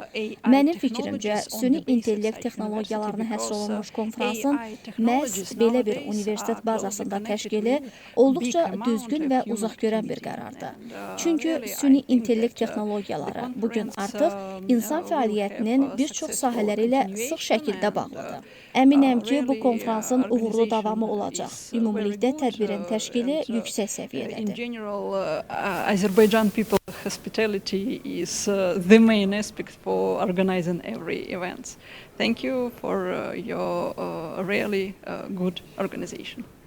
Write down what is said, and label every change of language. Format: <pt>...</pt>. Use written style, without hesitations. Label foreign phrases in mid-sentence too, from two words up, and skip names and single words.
<az>Mənim fikrimcə, süni intellekt texnologiyalarına həsr olunmuş konfransın məhz belə bir universitet bazasında təşkili olduqca düzgün və uzaqgörən bir qərardır. Çünki süni intellekt texnologiyaları bugün artıq insan fəaliyyətinin bir çox sahələri ilə sıx şəkildə bağlıdır. Əminəm ki, bu konfransın uğurlu davamı olacaq. Ümumilikdə tədbirin təşkili yüksək səviyyədədir.</az> <en>Azerbaijan people hospitality is the main aspect for organizing every event. Thank you for your really good organization.</en>